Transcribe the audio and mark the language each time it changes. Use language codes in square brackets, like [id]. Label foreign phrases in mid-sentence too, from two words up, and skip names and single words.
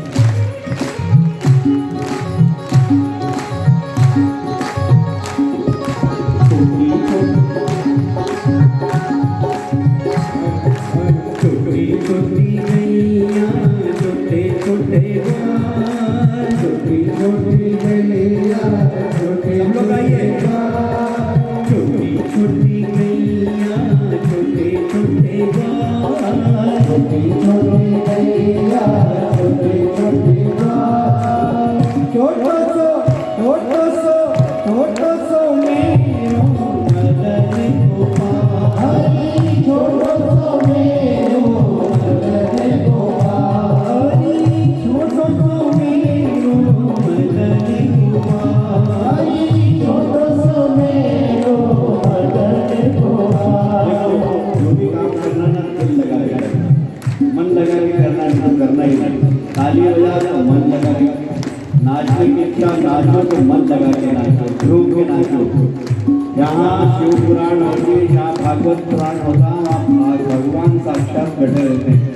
[hi] छोटी छोटी गैया छोटे छोटे बाल, छोटी छोटी गैया छोटे, हम लोग गाइए। छोटी छोटी गैया छोटे छोटे बाल, छोटी छोटी गैया छोटे छोटे बाल। [bra] छोटो सो मेरो मदन गोपाल, छोटो सो मेरो मदन गोपाल, छोटो सो मेरो मदन गोपाल, छोटो सो मेरो मदन गोपाल। [hi] जो भी काम करना ना दिल लगा के करना, मन लगा के करना, काम करना ही नहीं। ताली बजा तो मन लगा के, नाचने की इच्छा नाचो तो मन लगा के नाचो, झूम के नाचो। यहाँ शिव पुराण होती है, यहाँ भागवत पुराण होता है, वहाँ भगवान साक्षात बैठे रहते हैं।